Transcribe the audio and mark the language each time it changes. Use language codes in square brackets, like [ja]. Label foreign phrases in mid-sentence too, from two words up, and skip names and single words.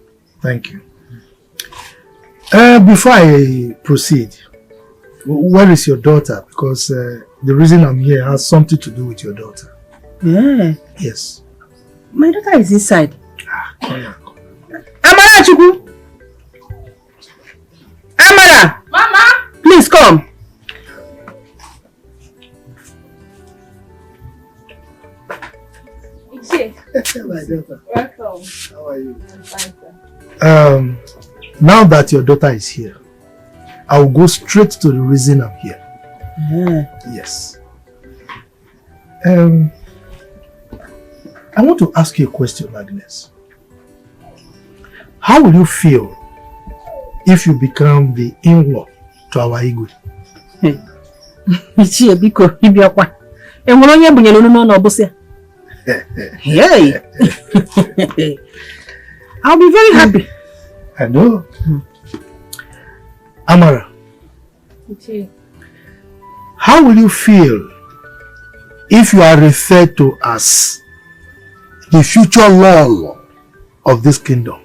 [en] Thank you. Before I proceed, where is your daughter? Because the reason I'm here has something to do with your daughter. Yeah. Yes. My daughter is inside. Come here. Amara Chuku. Amara. Mama. Please come. My daughter. Welcome. How are you? I'm fine, sir. Now that your daughter is here, I'll go straight to the reason I'm here. Yes. I want to ask you a question, Agnes. How will you feel if you become the in-law to our Igwe? [ig] Ichie biko ibiakwa. Enwere onye bunyere unu n'ọnụ ọbụsị. [en] Hey. I'll be very happy. I know. Amara, how will you feel if you are referred to as the future law of this kingdom?